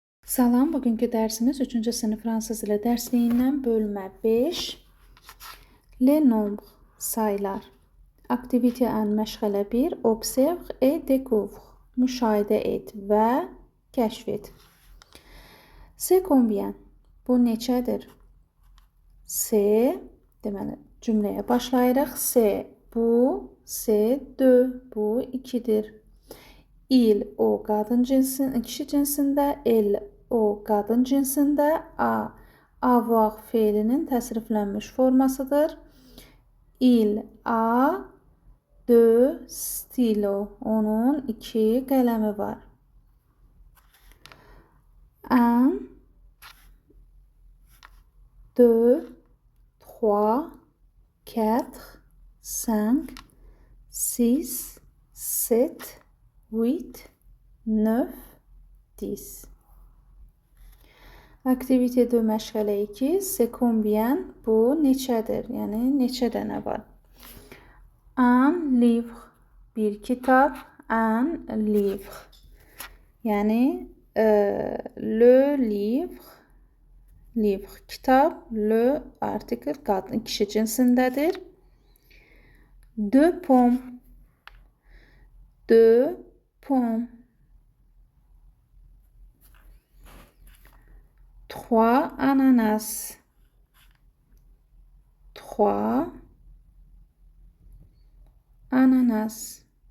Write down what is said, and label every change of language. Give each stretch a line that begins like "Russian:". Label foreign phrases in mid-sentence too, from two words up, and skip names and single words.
Azerbaijani: Salam, bugünkü dərsimiz 3-cü sinif fransız dili dərsliyindən bölmə 5.
French: Les nombres,
Azerbaijani: saylar. Aktivite ən məşğələ 1.
French: Observe et découvre.
Azerbaijani: Müşahidə et və kəşf et.
French: C'est combien?
Azerbaijani: Bu neçədir? C'est, deməli, cümləyə başlayırıq.
French: C'est, bu, c'est deux,
Azerbaijani: bu 2-dir. Il, o qadın cinsin, kişi cinsində, elle, o qadın cinsində, a, avoir feilinin təsriflənmiş formasıdır.
French: Il a deux stylos,
Azerbaijani: onun 2 qələmi var.
French: Un, deux, trois, quatre, cinq, six, sept, 8, 9, 10.
Azerbaijani: Aktivite 2 məşğələ 2.
French: C'est combien?
Azerbaijani: Bu neçədir? Yəni neçə dənə var?
French: Un livre.
Azerbaijani: Bir kitab.
French: Un livre. Yəni le livre.
Azerbaijani: Livre kitab. Le artikel qadın kişi cinsindədir.
French: Deux pommes. Deux pommes. 3 ananas.
Azerbaijani: 3 ananas.